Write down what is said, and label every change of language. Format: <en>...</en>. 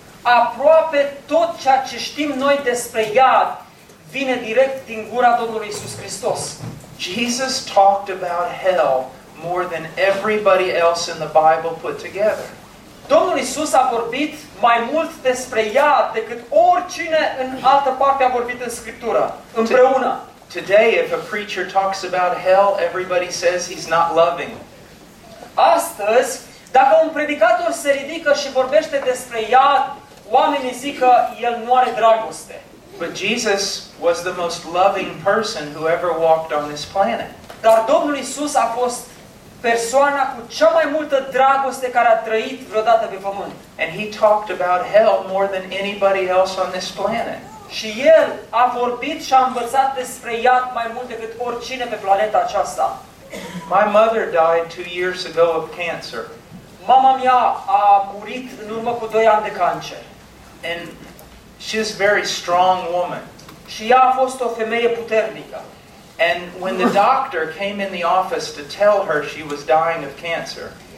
<ro>Aproape tot ceea ce știm noi despre iad vine direct din gura Domnului Iisus Hristos.</ro> <en>Jesus talked about hell more than everybody else in the Bible put together.</en> <ro>Domnul Iisus a vorbit mai mult despre iad decât oricine în altă parte a vorbit în Scriptură, împreună.</ro> <en>Today, if a preacher talks about hell, everybody says he's not loving.</en> <ro>Astăzi, dacă un predicator se ridică și vorbește despre iad, oamenii zic că el nu are dragoste.</ro> <en>But Jesus was the most loving person who ever walked on this planet.</en> <ro>Dar Domnul Iisus a fost persoana cu cea mai multă dragoste care a trăit vreodată pe pământ.</ro> <en>And he talked about hell more than anybody else on this planet.</en> <ro>Și el a vorbit și a învățat despre iad mai mult decât oricine pe planeta aceasta.</ro> <en>My mother died 2 years ago of cancer.</en> <ro>Mama mea a murit în urmă cu 2 ani de cancer.</ro> <en>And she's a very strong woman.</en> <ro>Și ea a fost o femeie puternică.</ro> <en>And when the doctor came in the office to tell her she was dying of cancer.</en>